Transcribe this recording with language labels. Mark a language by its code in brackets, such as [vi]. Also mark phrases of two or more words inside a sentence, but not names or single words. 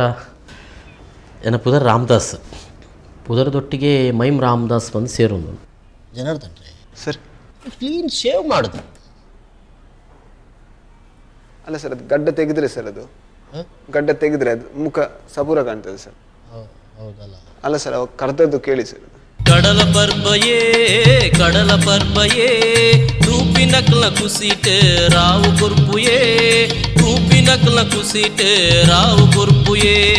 [tcy] ಏನ ಪುದರ್ ರಾಮದಾಸ್ ಪುದರದೊಟ್ಟಿಗೆ ಮೈಮ್ ರಾಮದಾಸ್ ಬಂದು ಸೇರೋದು. [kn] ಜನಾರ್ದನ್ ರೀ ಸರ್, [en] clean shave [kn] ಮಾಡೋದು. ಅಲ್ಲ ಸರ್, ಅದು ಗಡ್ಡ ತೆಗೆದ್ರೆ ಸರ್, ಅದು ಗಡ್ಡ ತೆಗೆದ್ರೆ ಅದು ಮುಖ ಸಬೂರ ಕಾಣ್ತದೆ ಸರ್. ಹೌದಲ್ಲ? ಅಲ್ಲ ಸರ್, ಅವಾಗ ಕರೆದದ್ದು ಕೇಳಿ ಸರ್. [tcy] ಕಡಲ ಪರ್ಬಯೇ ತೂಪಿ ನಕ್ಲ ಕುಸಿಟ್ ರಾವು ಕುರ್ಪುಯೇ ತೂಪಿ ನಕ್ಲ ಕುಸಿಟ್ ರಾವು ಕುರ್ಪುಯೇ